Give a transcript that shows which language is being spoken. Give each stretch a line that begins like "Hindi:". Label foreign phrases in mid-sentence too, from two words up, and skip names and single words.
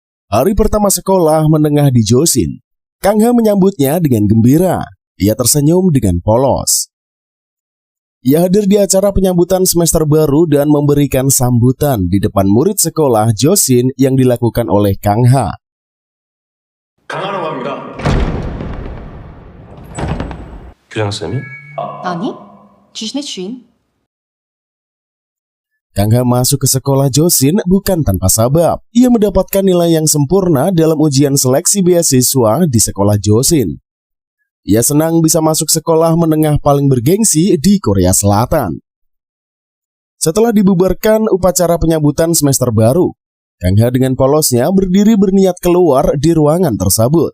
Indonesian: Hari pertama sekolah menengah di Josin, Kang Ha menyambutnya dengan gembira. Ia tersenyum dengan polos. Ia hadir di acara penyambutan semester baru dan memberikan sambutan di depan murid sekolah Josin yang dilakukan oleh Kang Ha.
Korean: 강하라고 합니다. 교장쌤이? 아니, 주신의 주인.
Indonesian: Kang Ha masuk ke sekolah Josin bukan tanpa sebab. Ia mendapatkan nilai yang sempurna dalam ujian seleksi beasiswa di sekolah Josin. Ia senang bisa masuk sekolah menengah paling bergengsi di Korea Selatan. Setelah dibubarkan upacara penyambutan semester baru, Kang Ha dengan polosnya berdiri berniat keluar di ruangan tersebut.